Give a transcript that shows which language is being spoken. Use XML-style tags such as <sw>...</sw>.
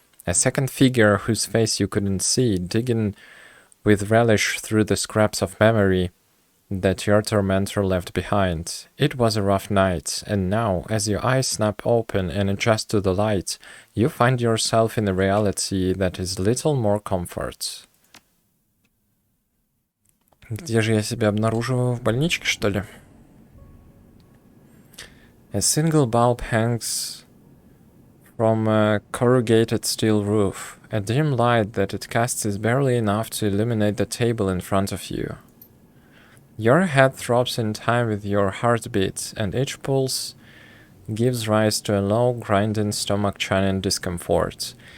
<en>A second figure whose face you couldn't see, digging with relish through the scraps of memory that your tormentor left behind. It was a rough night, and now, as your eyes snap open and adjust to the light, you find yourself in a reality that is little more comfort.</en> <ru>Где же я себя обнаруживаю? В больничке, что ли?</ru> <en>A single bulb hangs from a corrugated steel roof. A dim light that it casts is barely enough to illuminate the table in front of you. Your head throbs in time with your heartbeat, and each pulse gives rise to a low, grinding, stomach-churning discomfort.</en>